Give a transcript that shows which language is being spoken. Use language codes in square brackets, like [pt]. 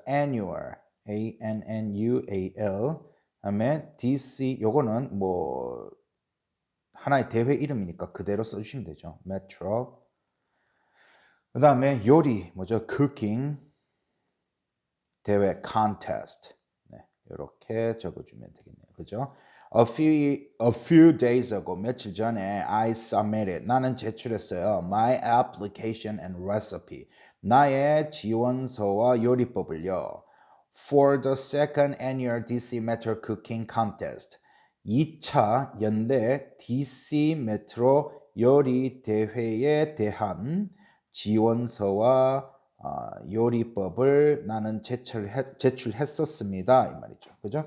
[ko] annual A-N-N-U-A-L 다음에 DC 요거는 뭐 하나의 대회 이름이니까 그대로 써주시면 되죠. 메트로 그 다음에 요리 뭐죠? cooking 대회 contest 이렇게 적어주면 되겠네요. 그죠? [en] A few days ago [ko] 며칠 전에 [en] I submitted [ko] 나는 제출했어요. [en] My application and recipe [ko] 나의 지원서와 요리법을요. [en] For the second annual DC Metro Cooking Contest [ko] 2차 연대 DC 메트로 요리 대회에 대한 지원서와 요리법을 나는 제출했었습니다. 이 말이죠. 그죠?